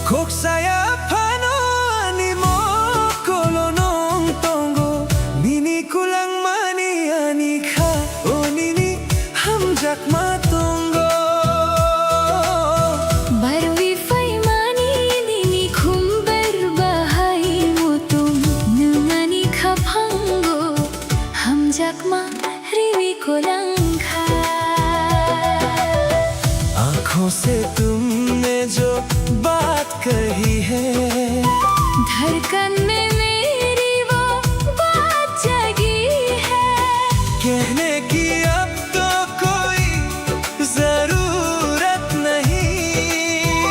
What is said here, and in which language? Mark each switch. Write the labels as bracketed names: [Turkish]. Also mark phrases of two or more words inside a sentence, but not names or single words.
[Kok Borok] saya pano animo kolonong tongo nini kulang mani anika o nini hamjak matongo barwi faimani nini khumbar bahai mutum nungani khapango hamjak ma riwi kolangkha [Hindi] आँखों से तुमने जो बात कही है धड़कन में मेरी वो बात जगी है कहने की अब तो कोई जरूरत नहीं